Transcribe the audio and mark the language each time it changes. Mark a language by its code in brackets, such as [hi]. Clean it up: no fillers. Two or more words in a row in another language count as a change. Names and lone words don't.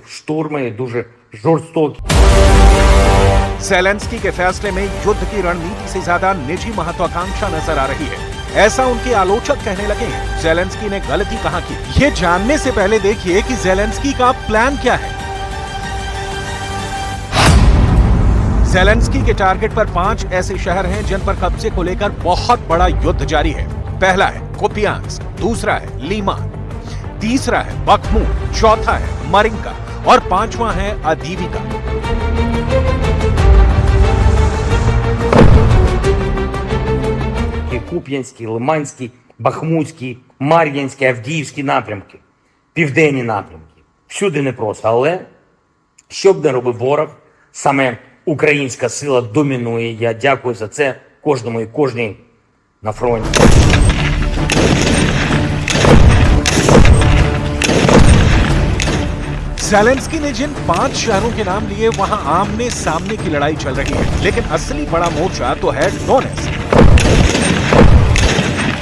[uk] Штурми дуже жорстокі. [hi] ज़ेलेंस्की के फैसले में युद्ध की रणनीति से ज्यादा निजी महत्वाकांक्षा नजर आ रही है, ऐसा उनके आलोचक कहने लगे हैं। ज़ेलेंस्की ने गलती कहां की, ये जानने से पहले देखिए कि ज़ेलेंस्की का प्लान क्या है। ज़ेलेंस्की के टारगेट पर 5 ऐसे शहर हैं जिन पर कब्जे को लेकर बहुत बड़ा युद्ध जारी है। पहला है कुपियांस्क, दूसरा है लीमान, तीसरा है बखमूत, चौथा है मरिंका और 5वां है अदीविका। [uk] Куп'янський, Лиманський, Бахмутський, Мар'їнський, Авдіївський напрямки, південні напрямки. Всюди непросто, але що б не робив ворог, саме українська сила домінує. Я дякую за це кожному і кожній на фронті. [hi] ज़ेलेंस्की ने जिन 5 शहरों के नाम लिए वहां आमने सामने की लड़ाई चल रही है, लेकिन असली बड़ा मोर्चा तो है डोनेट्स्क।